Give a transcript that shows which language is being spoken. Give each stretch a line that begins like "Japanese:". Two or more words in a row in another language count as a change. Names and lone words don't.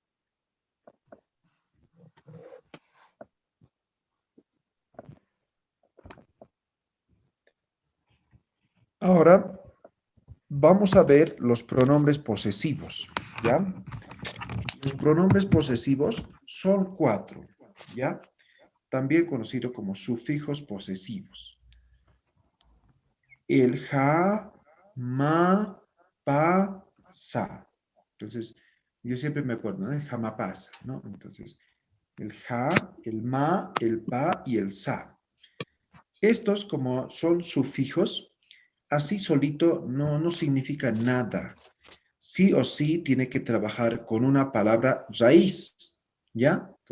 Spanish: Ahora, vamos a ver los pronombres posesivos, ¿ya? Los pronombres posesivos son 4, ¿ya? También conocido como sufijos posesivos. El ja, ma, pa, sa. Entonces, yo siempre me acuerdo, ¿no? El jama pasa, ¿no? Entonces, el ja, el ma, el pa y el sa. Estos, como son sufijos, así solito no significa nada. Sí o sí tiene que trabajar con una palabra raíz, ¿ya?